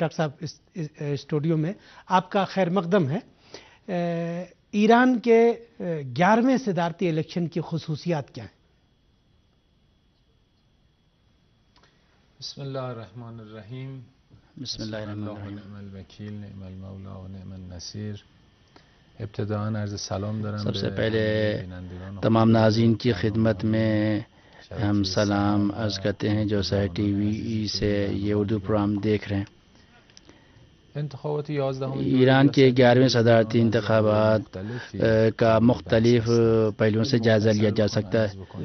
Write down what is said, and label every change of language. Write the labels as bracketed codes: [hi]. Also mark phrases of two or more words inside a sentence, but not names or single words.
[ur] ڈاکٹر صاحب، اس اسٹوڈیو میں آپ کا خیر مقدم ہے۔ ایران کے 11ویں صدارتی الیکشن کی خصوصیات کیا ہیں؟ [ar] بسم اللہ الرحمن الرحیم۔ بسم اللہ الرحمن الرحیم۔ نعم الوکیل، نعم المولا و نعم النصیر۔ [fa] ابتداءً عرض سلام دارم۔ [ur] سب سے پہلے تمام ناظرین کی خدمت میں ہم سلام عرض کرتے ہیں جو سحر ٹی وی سے یہ اردو پروگرام دیکھ رہے ہیں۔ ایران کے 11ویں صدارتی انتخابات کا مختلف پہلوؤں سے جائزہ لیا جا سکتا ہے۔